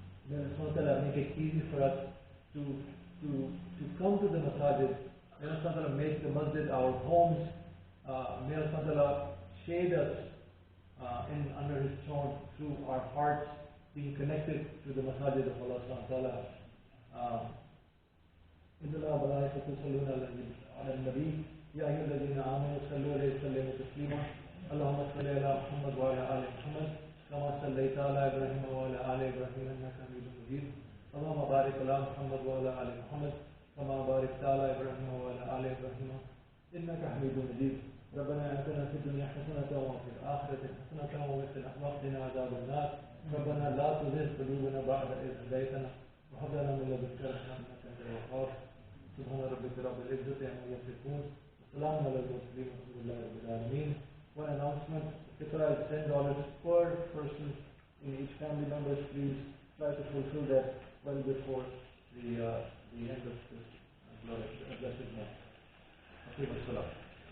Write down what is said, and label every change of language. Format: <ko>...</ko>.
<en>May Allah make it easy for us to come to the masajid. May Allah make the masjid our homes. May Allah shade us under His throne through our hearts being connected to the masajid of Allah subhanahu wa ta'ala.</en> <ar>إن الله وملائكته يصلون على النبي يا أيها الذين آمنوا صلوا عليه وسلموا تسليما اللهم صل على محمد وعلى آل محمد كما صليت على إبراهيم وعلى آل إبراهيم إنك حميد مجيد اللهم بارك على محمد وعلى آل محمد كما باركت على إبراهيم وعلى آل إبراهيم إنك حميد مجيد ربنا آتنا في الدنيا حسنة وفي الآخرة حسنة وقنا عذاب النار ربنا لا تزغ قلوبنا بعد إذ هديتنا وهب لنا من لدنك رحمة إنك أنت الوهاب سبحان ربك رب العزة عما يصفون وسلام على المرسلين والحمد لله رب العالمين.</ar> <en>One announcement: Fitra is $10 per person in each family member. Please try to fulfill that well before the end of this blessed month.</en>